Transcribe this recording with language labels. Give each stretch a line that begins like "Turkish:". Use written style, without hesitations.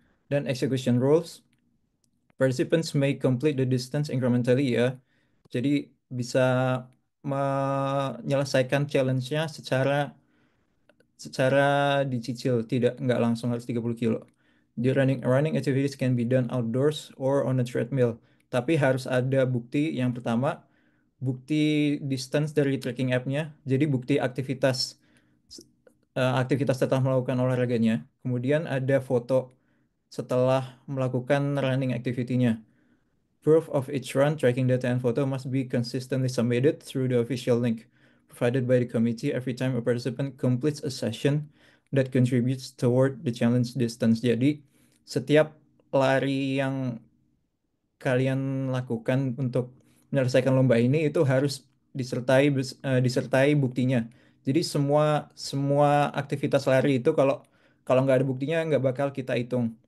Indonesian: Dan
English: execution rules, participants may complete the distance incrementally ya.
Indonesian: Jadi bisa menyelesaikan challenge-nya secara secara dicicil, nggak langsung harus 30 kilo.
English: The running activities can be done outdoors or on a treadmill.
Indonesian: Tapi harus ada bukti, yang pertama, bukti distance dari tracking app-nya. Jadi bukti aktivitas setelah melakukan olahraganya. Kemudian ada foto setelah melakukan running activity-nya.
English: Proof of each run, tracking data and photo must be consistently submitted through the official link provided by the committee every time a participant completes a session that contributes toward the challenge distance.
Indonesian: Jadi, setiap lari yang kalian lakukan untuk menyelesaikan lomba ini itu harus disertai buktinya. Jadi semua semua aktivitas lari itu kalau kalau nggak ada buktinya nggak bakal kita hitung.